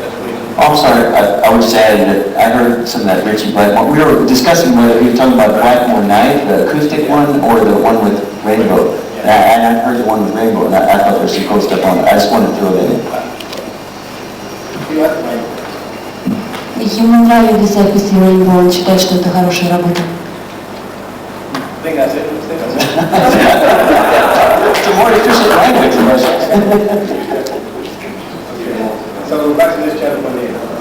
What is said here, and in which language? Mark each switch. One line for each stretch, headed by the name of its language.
English: That's what you Oh, I'm sorry, I would just add that I heard some of that Richie Blackmore. We were discussing whether we were talking about Blackmore Night, the acoustic one, or the one with Rainbow. And I heard the one with Rainbow, and I thought there was some cool stuff on it. I just wanted to throw that in.
Russian: Ему нравились записи Rainbow, он считает, что это хорошая работа.
English: I think that's it. It's a more efficient language in Russian. So back to this gentleman here.